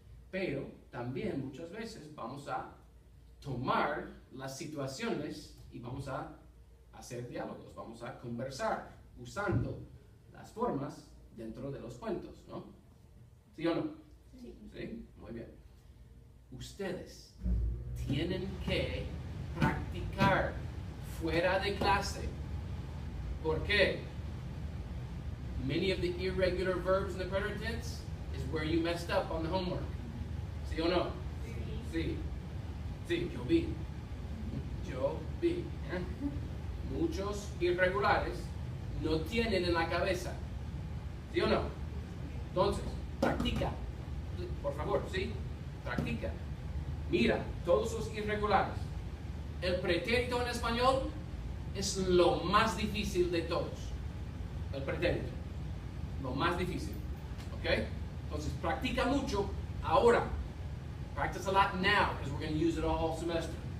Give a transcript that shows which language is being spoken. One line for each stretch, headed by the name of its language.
Spanish: Pero también muchas veces vamos a tomar las situaciones y vamos a hacer diálogos, vamos a conversar usando las formas dentro de los cuentos, ¿no? ¿Sí o no? Sí. ¿Sí? Muy bien. Ustedes tienen que practicar fuera de clase. ¿Por qué?
English: Many of the irregular verbs in the present tense is where you messed up on the homework.
Spanish: ¿Sí o no? Sí. Sí, yo vi. Yo vi. ¿Eh? Muchos irregulares no tienen en la cabeza. ¿Sí o no? Entonces, practica. Por favor, ¿sí? Practica. Mira, todos los irregulares. El pretérito en español es lo más difícil de todos. El pretérito. Lo más difícil. ¿Ok? Entonces, practica mucho ahora.
English: Practice a lot now, because we're going to use it all semester.